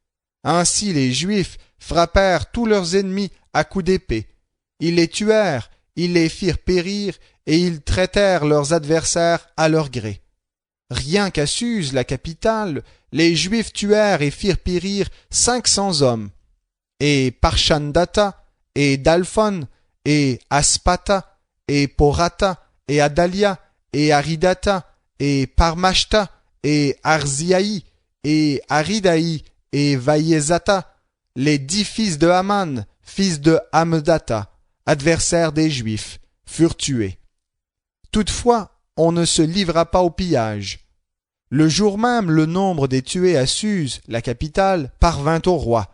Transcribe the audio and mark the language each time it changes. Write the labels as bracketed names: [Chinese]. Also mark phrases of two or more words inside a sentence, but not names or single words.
[French] Ainsi les Juifs frappèrent tous leurs ennemis à coups d'épée. Ils les tuèrent, ils les firent périr, et ils traitèrent leurs adversaires à leur gré. Rien qu'à Suse, la capitale, les Juifs tuèrent et firent périr 500 hommes. Et Parshandata, et Dalphon, et Aspata, et Porata, et Adalia, et Aridata, et Parmashta, et Arziaï, et Aridaï, et Vaïezata, les 10 fils de Haman, fils de Hamedata, adversaires des Juifs, furent tués. Toutefois, on ne se livra pas au pillage. Le jour même, le nombre des tués à Suse, la capitale, parvint au roi.